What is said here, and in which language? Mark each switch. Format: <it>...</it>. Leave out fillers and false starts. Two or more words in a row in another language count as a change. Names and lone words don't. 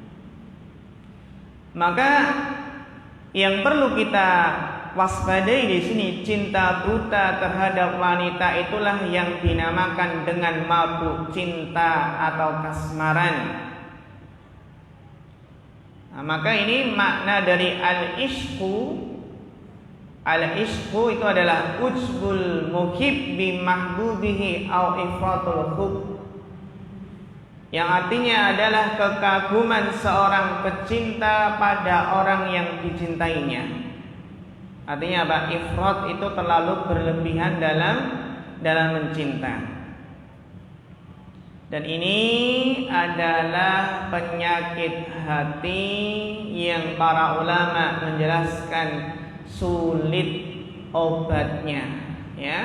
<id>Maka yang perlu kita waspadai di sini, cinta buta terhadap wanita itulah yang dinamakan dengan mabuk cinta atau kasmaran. Nah, maka ini makna dari</id> <ar>العشق العشق</ar> <id>itu adalah</id> <ar>عجب المحب بمحبوبه أو إفراط الحب,</ar> <id>yang artinya adalah kekaguman seorang pecinta pada orang yang dicintainya. Artinya apa? Ifrat itu terlalu berlebihan dalam mencinta. Dan ini adalah penyakit hati yang para ulama menjelaskan sulit obatnya, ya.</id>